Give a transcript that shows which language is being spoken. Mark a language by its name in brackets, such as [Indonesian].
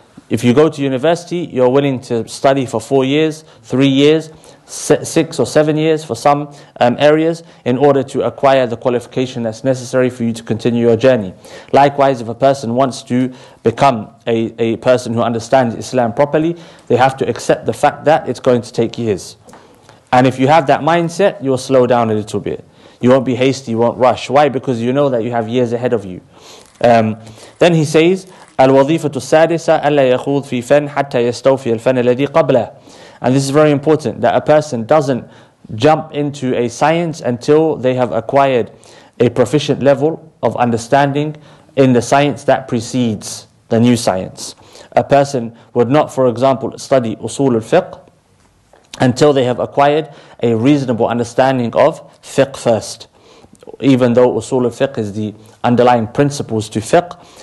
[English] If you go to university, you're willing to study for 4 years, 3 years, 6 or 7 years for some areas in order to acquire the qualification that's necessary for you to continue your journey. Likewise, if a person wants to become a person who understands Islam properly, they have to accept the fact that it's going to take years. And if you have that mindset, you'll slow down a little bit. You won't be hasty, you won't rush. Why? Because you know that you have years ahead of you. Then he says, [Arabic] الوظيفة السادسة ألا يخوض في فن حتى يستوفي الفن الذي قبله. [English] And this is very important, that a person doesn't jump into a science until they have acquired a proficient level of understanding in the science that precedes the new science. A person would not, for example, study usul al-fiqh until they have acquired a reasonable understanding of fiqh first. Even though usul al-fiqh is the underlying principles to fiqh,